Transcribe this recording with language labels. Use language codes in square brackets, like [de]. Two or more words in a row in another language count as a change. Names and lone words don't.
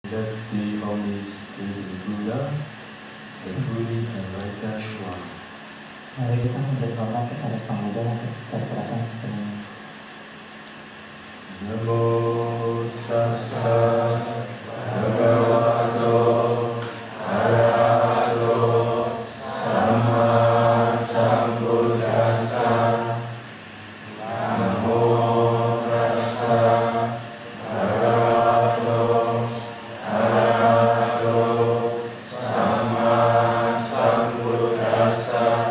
[en] Let's pay homage to the Buddha, the fully enlightened one. [id] Mari kita memberi hormat kepada Sang Buddha yang tercerahkan sepenuhnya. [pi] Namo tassa bhagavato arahato samma sambuddhassa. Namo tassa bhagavato arahato samma sambuddhassa.